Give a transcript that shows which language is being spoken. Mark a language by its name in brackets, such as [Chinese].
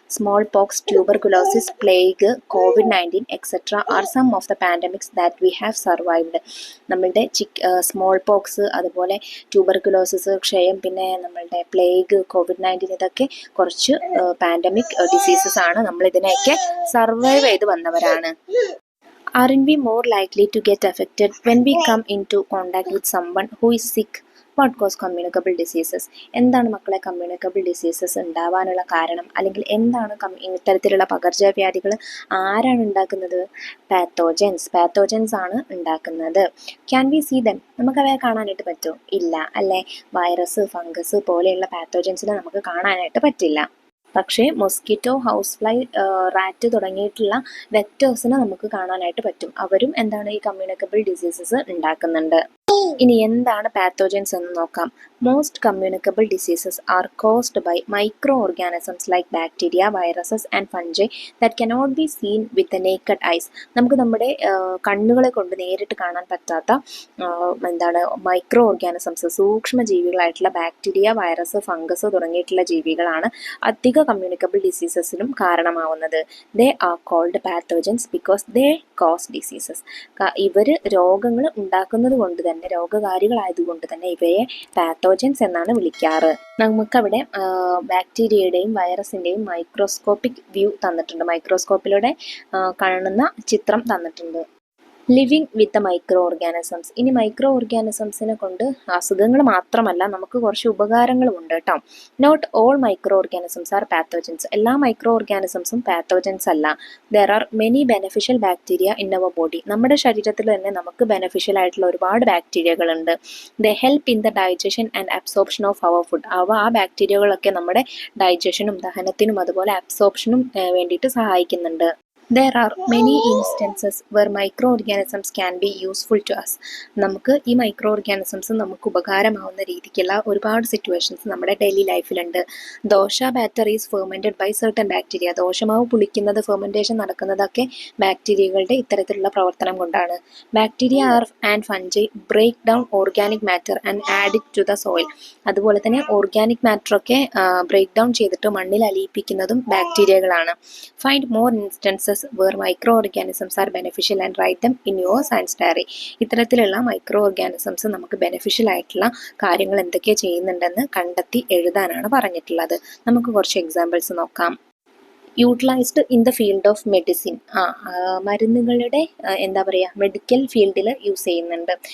[English] Smallpox, tuberculosis, plague, COVID-19 etcetera are some of the pandemics that we have survived. [Malayalam] നമ്മളുടെ small pox, അതുപോലെ tuberculosis, ക്ഷയം, പിന്നെ നമ്മളുടെ plague, COVID-19 ഇതൊക്കെ കുറച്ച് പാൻഡമിക് ഡിസീസസ് ആണ്. നമ്മൾ ഇതിനെയൊക്കെ സർവൈവ് ചെയ്ത് വന്നവരാണ്. [English] Aren't we more likely to get affected when we come into contact with someone who is sick? What cause communicable diseases? [Malayalam] എന്താണ് മക്കളെ കമ്മ്യൂണിക്കബിൾ ഡിസീസസ് ഉണ്ടാവാനുള്ള കാരണം? അല്ലെങ്കിൽ എന്താണ് ഇത്തരത്തിലുള്ള പകർച്ചവ്യാധികൾ ആരാണ് ഉണ്ടാക്കുന്നത്? പാത്തോജൻസ് ആണ് ഉണ്ടാക്കുന്നത്. [English] Can we see them? [Malayalam] നമുക്ക് അവയെ കാണാനായിട്ട് പറ്റുമോ? ഇല്ല അല്ലേ. വൈറസ്, ഫംഗസ് പോലെയുള്ള പാത്തോജൻസിനെ നമുക്ക് കാണാനായിട്ട് പറ്റില്ല. പക്ഷേ മൊസ്കിറ്റോ, ഹൗസ് ഫ്ലൈ, റാറ്റ് തുടങ്ങിയിട്ടുള്ള വെക്ടേഴ്സിനെ നമുക്ക് കാണാനായിട്ട് പറ്റും. അവരും എന്താണ് ഈ കമ്മ്യൂണിക്കബിൾ ഡിസീസസ് ഉണ്ടാക്കുന്നുണ്ട്. ഇനി എന്താണ് പാത്തോജൻസ് എന്ന് നോക്കാം. [English] Most communicable diseases are caused by microorganisms like bacteria, viruses and fungi that cannot be seen with the naked eyes. [Malayalam] നമുക്ക് നമ്മുടെ കണ്ണുകളെ കൊണ്ട് നേരിട്ട് കാണാൻ പറ്റാത്ത എന്താണ് micro organisms, സൂക്ഷ്മജീവികളായിട്ടുള്ള bacteria, virus, fungus തുടങ്ങിയിട്ടുള്ള ജീവികളാണ് അധിക communicable ഡിസീസസിനും കാരണമാവുന്നത്. [English] They are called pathogens because they cause diseases. [Malayalam] ഇവർ രോഗങ്ങൾ ഉണ്ടാക്കുന്നത് കൊണ്ട് തന്നെ, രോഗകാരികളായതുകൊണ്ട് തന്നെ ഇവയെ പാത്തോജൻസ് എന്നാണ് വിളിക്കാറ്. നമുക്കവിടെ ബാക്ടീരിയയുടെയും വൈറസിൻ്റെയും മൈക്രോസ്കോപ്പിക് വ്യൂ തന്നിട്ടുണ്ട്, മൈക്രോസ്കോപ്പിലൂടെ കാണുന്ന ചിത്രം തന്നിട്ടുണ്ട്. [English] Living with the microorganisms. [Malayalam] ഇനി മൈക്രോ ഓർഗാനിസംസിനെ കൊണ്ട് അസുഖങ്ങൾ മാത്രമല്ല നമുക്ക് കുറച്ച് ഉപകാരങ്ങളും ഉണ്ട് കേട്ടോ. [English] Not all microorganisms are pathogens. [Malayalam] എല്ലാ മൈക്രോ ഓർഗാനിസംസും പാത്തോജൻസ് അല്ല. [English] There are many beneficial bacteria in our body. [Malayalam] നമ്മുടെ ശരീരത്തിൽ തന്നെ നമുക്ക് ബെനഫിഷ്യൽ ആയിട്ടുള്ള ഒരുപാട് ബാക്ടീരിയകളുണ്ട്. [English] They help in the digestion and absorption of our food. [Malayalam] ആ ബാക്ടീരിയകളൊക്കെ നമ്മുടെ ഡൈജഷനും ദഹനത്തിനും അതുപോലെ അബ്സോർപ്ഷനും വേണ്ടിയിട്ട് സഹായിക്കുന്നുണ്ട്. [English] There are many instances where microorganisms can be useful to us. [Malayalam] നമുക്ക് ഈ മൈക്രോ ഓർഗാനിസംസ് നമുക്ക് ഉപകാരമാവുന്ന രീതിക്കുള്ള ഒരുപാട് സിറ്റുവേഷൻസ് നമ്മുടെ daily ലൈഫിലുണ്ട്. [English] Dosa batter is fermented by certain bacteria. [Malayalam] ദോശമാവ് പുളിക്കുന്നത്, ഫെർമെൻറ്റേഷൻ നടക്കുന്നതൊക്കെ ബാക്ടീരിയകളുടെ ഇത്തരത്തിലുള്ള പ്രവർത്തനം കൊണ്ടാണ്. [English] Bacteria and fungi break down organic matter and add it to the soil. [Malayalam] അതുപോലെ തന്നെ ഓർഗാനിക് മാറ്ററൊക്കെ ബ്രേക്ക് ഡൗൺ ചെയ്തിട്ട് മണ്ണിൽ അലിയിപ്പിക്കുന്നതും ബാക്ടീരിയകളാണ്. [English] Find more instances where microorganisms are beneficial and write them in your science diary. [Malayalam] ഇത്തരത്തിലുള്ള micro organisms നമുക്ക് beneficial ആയിട്ടുള്ള കാര്യങ്ങൾ എന്തൊക്കെ ചെയ്യുന്നുണ്ടെന്ന് കണ്ടെത്തി എഴുതാനാണ് പറഞ്ഞിട്ടുള്ളത്. നമുക്ക് കുറച്ച് എക്സാമ്പിൾസ് നോക്കാം. [English] Utilised in the field of medicine. [Malayalam] മരുന്നുകളുടെ എന്താ പറയുക, മെഡിക്കൽ ഫീൽഡിൽ യൂസ് ചെയ്യുന്നുണ്ട്.